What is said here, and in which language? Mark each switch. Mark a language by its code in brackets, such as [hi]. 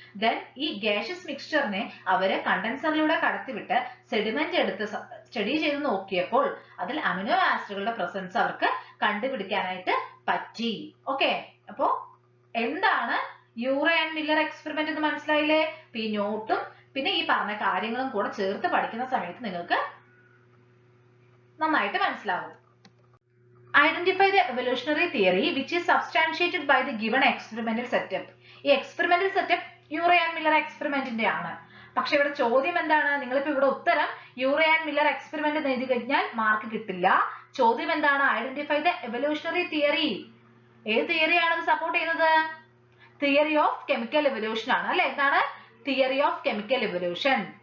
[ml] Then ഈ gaseous മിക്സ്ചറിനെ അവര് കണ്ടൻസറിലൂടെ കടത്തിവിട്ട് sediment എടുത്ത് സ്റ്റഡി ചെയ്ത് നോക്കിയപ്പോൾ അതിൽ അമിനോ ആസിഡുകളുടെ പ്രസൻസ് അവർക്ക് കണ്ടുപിടിക്കാനായിട്ട് പറ്റി. ഓക്കെ, അപ്പോ എന്താണ് യൂറേ ആൻഡ് മില്ലർ എക്സ്പെരിമെന്റ് എന്ന് മനസ്സിലായില്ലേ? ഈ നോട്ടും പിന്നെ ഈ പറഞ്ഞ കാര്യങ്ങളും കൂടെ ചേർത്ത് പഠിക്കുന്ന സമയത്ത് നിങ്ങൾക്ക് നന്നായിട്ട് മനസ്സിലാവും. [en] Identify the evolutionary theory which is substantiated by the given experimental setup. [ml] ഈ എക്സ്പെരിമെന്റൽ സെറ്റപ്പ് യൂറേ ആൻഡ് മില്ലർ എക്സ്പെരിമെന്റിന്റെ ആണ്. പക്ഷെ ഇവിടെ ചോദ്യം എന്താണ്? നിങ്ങളിപ്പോ ഇവിടെ ഉത്തരം യൂറേ ആൻഡ് മില്ലർ എക്സ്പെരിമെന്റ് എഴുതി കഴിഞ്ഞാൽ മാർക്ക് കിട്ടില്ല. ചോദ്യം എന്താണ്? [en] Identify the evolutionary theory. [ml] ഏത് തിയറിയാണ് ഇത് സപ്പോർട്ട് ചെയ്യുന്നത്? തിയറി ഓഫ് കെമിക്കൽ എവല്യൂഷൻ ആണ് അല്ലെ. എന്താണ്? Theory of chemical evolution.